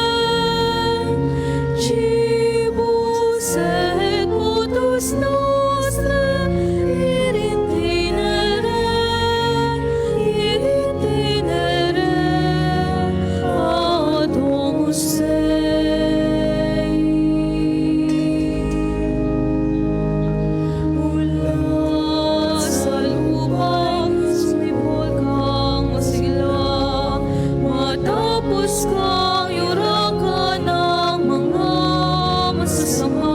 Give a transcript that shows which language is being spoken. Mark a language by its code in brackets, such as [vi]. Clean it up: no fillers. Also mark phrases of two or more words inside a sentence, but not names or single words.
[la] cibus et potus nostre, itinere ad domus Dei. [tl] Mula sa lupa, sumibol kang masigla, matapos kang yurakan ng mga masasama.